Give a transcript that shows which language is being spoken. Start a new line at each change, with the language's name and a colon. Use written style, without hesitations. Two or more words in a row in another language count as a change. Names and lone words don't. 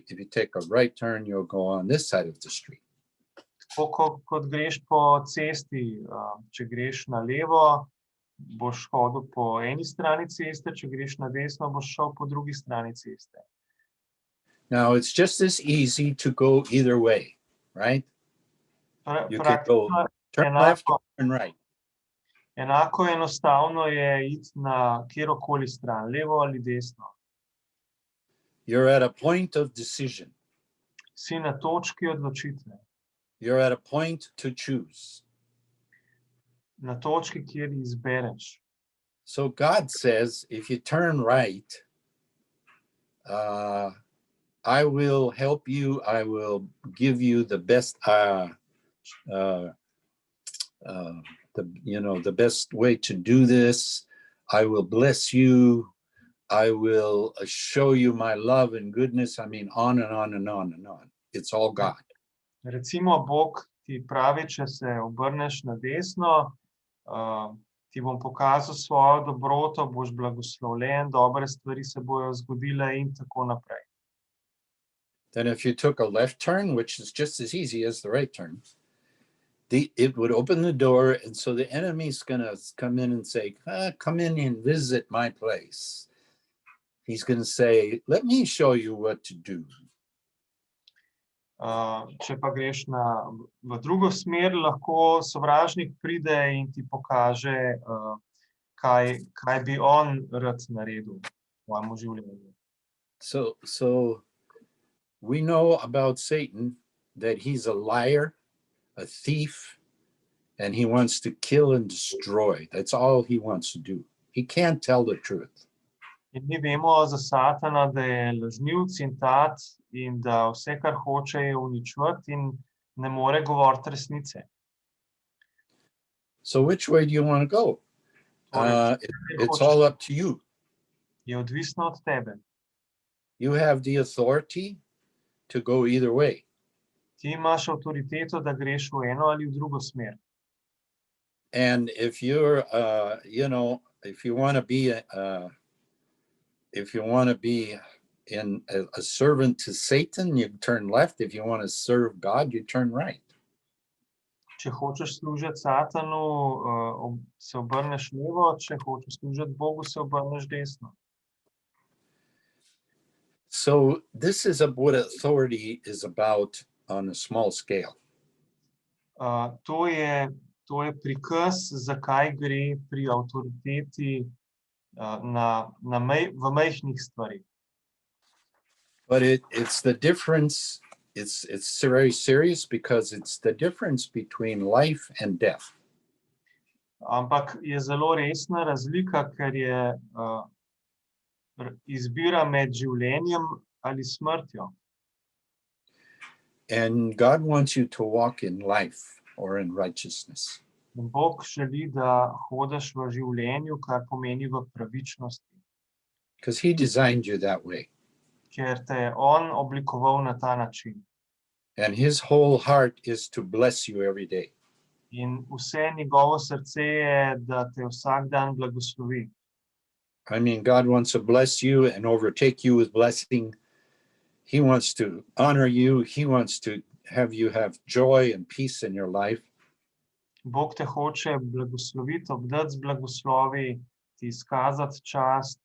English: If you take a right turn, you'll go on this side of the street.
Slovenian: Tako kot greš po cesti, če greš na levo, boš hodil po eni strani ceste, če greš na desno, boš šel po drugi strani ceste.
English: Now, it's just as easy to go either way, right? You can go turn left or turn right.
Slovenian: Enako enostavno je iti na kjerokoli stran, levo ali desno.
English: You're at a point of decision.
Slovenian: Si na točki odločitve.
English: You're at a point to choose.
Slovenian: Na točki, kjer izbereš.
English: So God says, if you turn right, I will help you. I will give you the best, the best way to do this. I will bless you. I will show you my love and goodness. I mean, on and on and on and on. It's all God.
Slovenian: Recimo, Bog ti pravi, če se obrneš na desno, ti bom pokazal svojo dobroto, boš blagoslovljen, dobre stvari se bojo zgodile in tako naprej.
English: Then if you took a left turn, which is just as easy as the right turn, it would open the door, and so the enemy's going to come in and say, come in and visit my place. He's going to say, let me show you what to do.
Slovenian: Če pa greš v drugo smer, lahko sovražnik pride in ti pokaže, kaj bi on rad naredil v tvojem življenju.
English: So we know about Satan that he's a liar, a thief, and he wants to kill and destroy. That's all he wants to do. He can't tell the truth.
Slovenian: In mi vemo za Satana, da je lažnivec in tat in da vse, kar hoče, je uničevati in ne more govoriti resnice.
English: So which way do you want to go? It's all up to you.
Slovenian: Je odvisno od tebe.
English: You have the authority to go either way.
Slovenian: Ti imaš avtoriteto, da greš v eno ali v drugo smer.
English: And if you're, if you want to be in a servant to Satan, you turn left. If you want to serve God, you turn right.
Slovenian: Če hočeš služiti Satanu, se obrneš levo, če hočeš služiti Bogu, se obrneš desno.
English: So this is what authority is about on a small scale.
Slovenian: To je prikaz, zakaj gre pri avtoriteti v majhnih stvarih.
English: But it's the difference. It's very serious because it's the difference between life and death.
Slovenian: Ampak je zelo resna razlika, ker je izbira med življenjem ali smrtjo.
English: And God wants you to walk in life or in righteousness.
Slovenian: In Bog želi, da hodiš v življenju, kar pomeni v pravičnosti.
English: Because he designed you that way.
Slovenian: Ker te je on oblikoval na ta način.
English: And his whole heart is to bless you every day.
Slovenian: In vse njegovo srce je, da te vsak dan blagoslovi.
English: I mean, God wants to bless you and overtake you with blessing. He wants to honor you. He wants to have you have joy and peace in your life.
Slovenian: Bog te hoče blagosloviti, obdati z blagoslovi, ti izkazati čast.